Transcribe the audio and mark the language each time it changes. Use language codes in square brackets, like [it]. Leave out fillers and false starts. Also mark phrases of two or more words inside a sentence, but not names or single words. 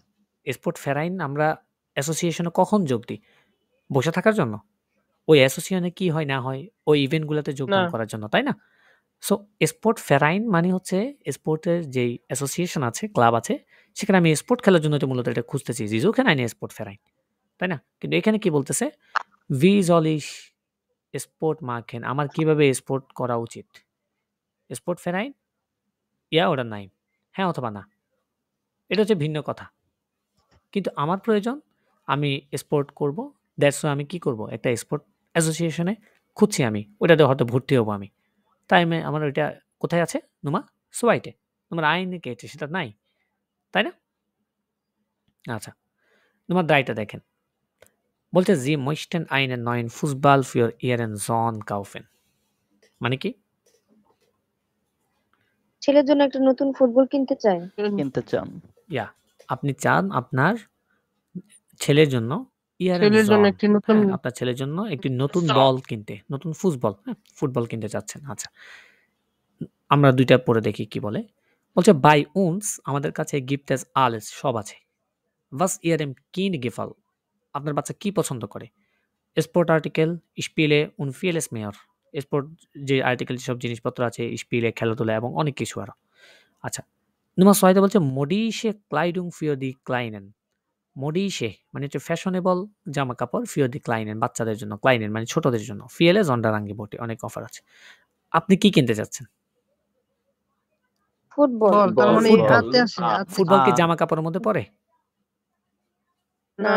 [de] Sportverein [bn] আমরা অ্যাসোসিয়েশনে কখন যোগ দিই? বসে থাকার জন্য? ওই অ্যাসোসিয়েশনে কি হয় না হয় ওই ইভেন্টগুলোতে যোগদান না। করার জন্য তাই না? সো [de] Sportverein [bn] মানে হচ্ছে স্পোর্টের যেই অ্যাসোসিয়েশন আছে, ক্লাব আছে সেখানে আমি স্পোর্ট খেলার জন্য তো মূলত এটা খুঁজতেছি। [de] Sie suchen eine Sportverein [bn] তাই না? কিন্তু এখানে কি বলতেছে? [de] Wie soll ich Sport machen? [bn] আমার কিভাবে স্পোর্ট করা উচিত? [de] Sportverein? Ja oder nein? [bn] হ্যাঁ অথবা না। এটা হচ্ছে ভিন্ন কথা। কিন্তু আমার প্রয়োজন আমি স্পোর্ট করব। [en] That's why [bn] আমি কি করব? একটা স্পোর্ট অ্যাসোসিয়েশনে খুঁজছি আমি। ওইটাতে হয়তো ভর্তি হব আমি। তাই আমার ওইটা কোথায় আছে? [de] Nummer 2 Nummer 1 [bn] কে সেটা নাই। তাই না? আচ্ছা। Nummer 3 দেখেন। [de] বলতে Sie möchten einen neuen Fußball für Ihren Sohn kaufen। [bn] মানে কি? ছেলের জন্য একটা নতুন ফুটবল কিনতে চাই। কিনতে চান। ইয়া আপনি চান আপনার ছেলের জন্য ছেলের জন্য একটি নতুন আপনার ছেলের জন্য একটি নতুন বল কিনতে, নতুন ফুটবল কিনতে চাচ্ছেন। আচ্ছা আমরা দুইটা পড়ে দেখি কি বলে। বলছে [de] bei uns [bn] আমাদের কাছে [de] gibt es alles [bn] সব আছে। [de] Was ihrem Kind gefällt [bn] আপনার বাচ্চা কি পছন্দ করে? [de] Sportartikel, Spiele und vieles mehr [bn] স্পোর্ট যে আর্টিকেল সব জিনিসপত্র আছে, স্পিলে খেলাধুলা এবং অনেক কিছু আরো। আচ্ছা Nummer 2 বলছে [de] modische Kleidung für die Kleinen। [bn] মডিশে মানে হচ্ছে ফ্যাশনেবল জামা কাপড় [de] für die Kleinen [bn] বাচ্চাদের জন্য, ক্লাইনেন মানে ছোটদের জন্য। [de] viele Sonderangebote [bn] বটে অনেক অফার আছে। আপনি কি কিনতে চাচ্ছেন? ফুটবল। তার মানে ফুটবল। হাতে আছে হাতে। ফুটবল কি জামা কাপড়ের মধ্যে পড়ে? না